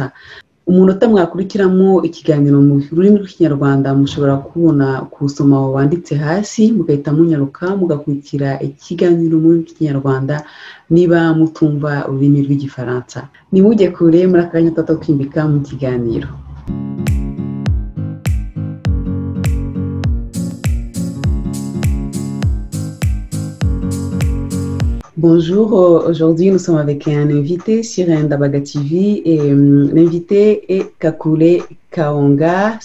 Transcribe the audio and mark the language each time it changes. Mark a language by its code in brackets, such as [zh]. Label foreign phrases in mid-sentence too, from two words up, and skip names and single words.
[rw] Umunota mwakurikiramo ikiganiro mu rurimi rw'Ikinyarwanda mushobora kubona kusoma wanditse hasi, mugahita munyaruka mugakurikira ikiganiro mu rurimi rw'Ikinyarwanda niba mutumva ururimi rw'Igifaransa. Nimujye kure, muri akanya tutakwimbika mu kiganiro. [fr] Bonjour, aujourd'hui nous sommes avec un invité sur Ndabaga TV et l'invité est Kakule Kayonga.